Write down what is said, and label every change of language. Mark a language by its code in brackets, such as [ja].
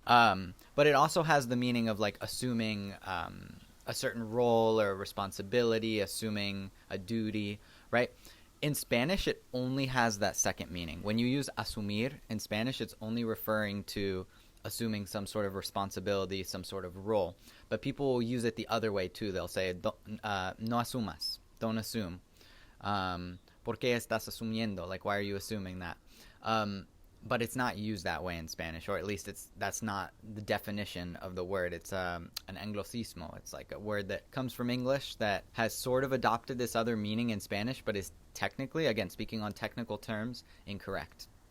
[en] But it also has the meaning of like assuming a certain role or responsibility, assuming a duty, right? In Spanish, it only has that second meaning. When you use asumir in Spanish, it's only referring to assuming some sort of responsibility, some sort of role. But people will use it the other way too. They'll say, [es] no asumas, [en] don't assume. [es] ¿Por qué estás asumiendo? [en] Like, why are you assuming that? But it's not used that way in Spanish, or at least that's not the definition of the word. It's an anglicismo. It's like a word that comes from English that has sort of adopted this other meaning in Spanish, but is technically, again, speaking on technical terms, incorrect.